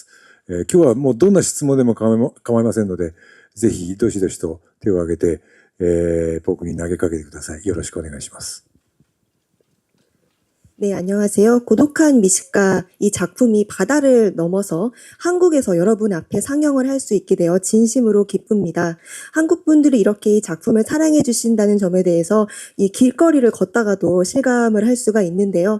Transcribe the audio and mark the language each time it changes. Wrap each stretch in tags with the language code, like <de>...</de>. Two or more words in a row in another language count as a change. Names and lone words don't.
<ja>今日はもうどんな質問でも構いませんので、ぜひどしどしと手を挙げて、僕に投げかけてください。よろしくお願いします。</ja> <ko>네, 안녕하세요. 고독한 미식가 이 작품이 바다를 넘어서 한국에서 여러분 앞에 상영을 할 수 있게 되어 진심으로 기쁩니다. 한국 분들이 이렇게 이 작품을 사랑해 주신다는 점에 대해서 이 길거리를 걷다가도 실감을 할 수가 있는데요.</ko>